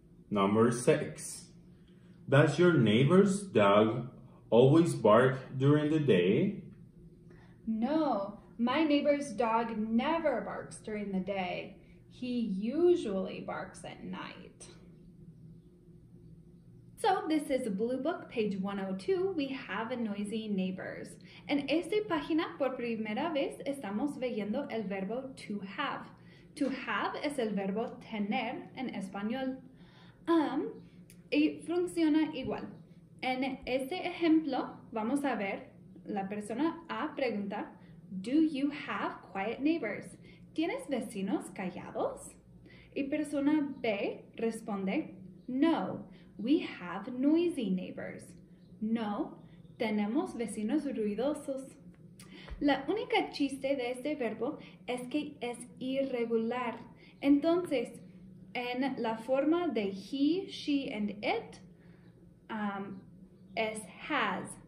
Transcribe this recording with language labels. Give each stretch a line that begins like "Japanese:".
English: Number 6. Does your neighbor's dog always bark during the day? No, my neighbor's dog never barks during the day. He usually barks at night. So this is Blue Book, page 102. We have noisy neighbors.
Spanish: En esta página, por primera vez, estamos viendo el verbo to have. To have es el verbo tener en español. Y funciona igual. En este ejemplo, vamos a ver, la persona A pregunta,
English: Do you have quiet neighbors?
Spanish: ¿Tienes vecinos callados? Y persona B responde,
English: No, we have noisy neighbors.
Spanish: No, tenemos vecinos ruidosos. La única chiste de este verbo es que es irregular. Entonces, en la forma de
English: he, she, and it,
Spanish: es has.